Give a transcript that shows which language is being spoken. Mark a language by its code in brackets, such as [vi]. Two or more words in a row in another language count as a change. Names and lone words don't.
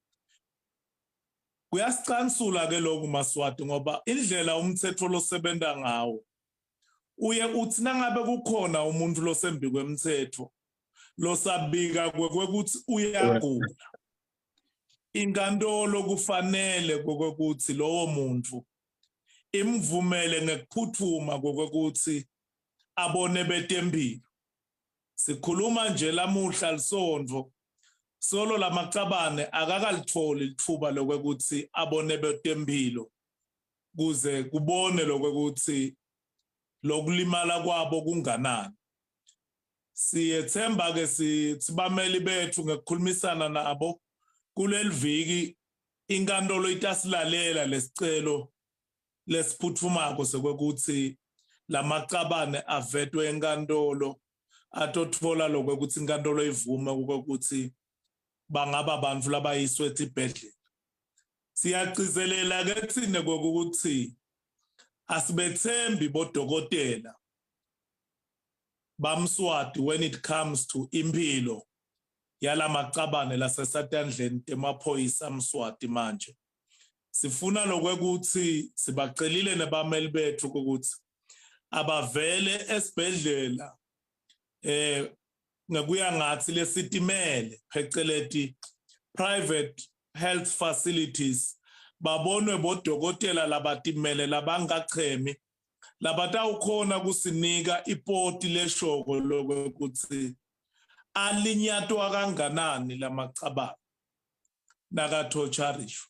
[ss] Kuyasicansula ke lokhu Maswati ngoba indlela umthetho losebenta ngawo uye uthi nangabe kukhona umuntu losembi kwemthetho losabika kwekuthi uyagula, inkantolo kufanele kwekuthi lowo muntu imvumele ngekuphuthuma kokuthi abone betempilo. Sikhuluma nje lamuhla lisondvo solo lamaqabane akakalitholi lithuba lokuthi abone betempilo kuze kubone lokuthi lokulimala kwabo kunganani. Siyethemba ke sibameli bethu ngekukhulumisana nabo kuleliviki inkantolo itasilalela lesicelo lesiphuthumako sokuthi lamaqabane avetwe enkantolo atotfola lokuthi inkantolo ivume ukuthi bangaba abantu labayiswe esibhedlela. Siyagcizelela ke thina ukuthi asibethembi bodokotela bamswati [en] when it comes to [ss] impilo yalamaqabane lasesatandleni temaphoyisa amswati manje. Sifuna lokuthi sibacelile nebameli bethu ukuthi abavele esibhedlela ngekuya ngathi lesitimele pheceleti [en] private health facilities [ss] babonwe bodokotela labatimele labangachemi labatawukhona kusinika ipoti leshoko lokuthi alinyatwa kanganani lamaqabane nakathotsharisho.